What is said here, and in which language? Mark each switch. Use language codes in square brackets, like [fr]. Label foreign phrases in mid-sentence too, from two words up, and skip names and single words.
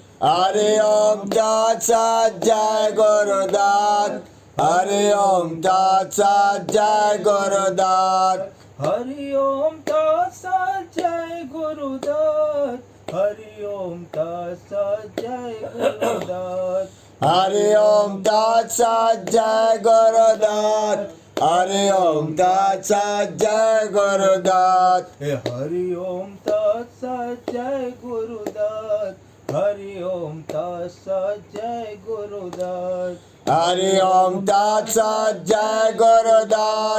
[sa] हरि ओम तत्सत जय गुरुदत्त, हरि ओम तत्सत जय गुरुदत्त। हरि ओम तत्सत जय गुरुदत्त, हरि ओम तत्सत जय गुरुदत्त। हरि ओम तत्सत जय गुरुदत्त, હરિ ઓમ તત્સત જય ગુરુદત્ત. હે હરિ ઓમ તત્સત જય ગુરુદત્ત. હરિ ઓમ તત્સત જય ગુરુદત્ત. હરિ ઓમ તત્સત જય ગુરુદત્ત.